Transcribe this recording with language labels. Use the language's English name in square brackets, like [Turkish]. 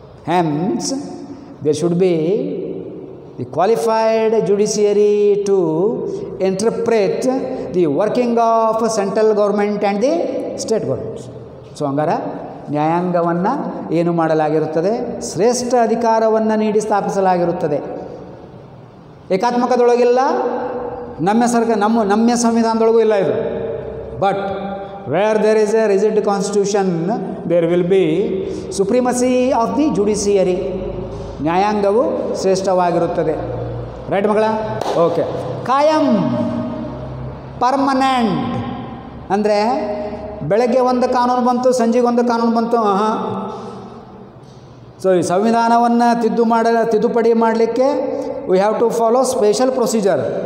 [English] Hence there should be the qualified judiciary to interpret the working of central government and the state governments. [Kannada] So ಹಂಗಾರೆ ನ್ಯಾಯಾಂಗವನ್ನು ಏನು ಮಾಡಲಾಗಿರುತ್ತದೆ? ಶ್ರೇಷ್ಠ ಅಧಿಕಾರವನ್ನು ನೀಡಿ ಸ್ಥಾಪಿಸಲಾಗಿರುತ್ತದೆ. ಏಕಾತ್ಮಕದೊಳಗಿಲ್ಲ, ನಮ್ಯ ಸಂವಿಧಾನದೊಳಗೂ ಇಲ್ಲ ಇದು. [English] But where there is a rigid constitution, there will be supremacy of the judiciary. [Kannada] ನ್ಯಾಯಾಂಗವು ಶ್ರೇಷ್ಠವಾಗಿರುತ್ತದೆ. Right ಮಕ್ಕಳ? Okay. ಕಾಯಂ, permanent ಅಂದರೆ ಬೆಳಗ್ಗೆ ಒಂದು ಕಾನೂನು ಬಂತು, ಸಂಜೆಗೆ ಒಂದು ಕಾನೂನು ಬಂತು. [English] so [Kannada] ಈ ಸಂವಿಧಾನವನ್ನು ತಿದ್ದುಪಡಿ ಮಾಡಲಿಕ್ಕೆ [English] We have to follow special procedure.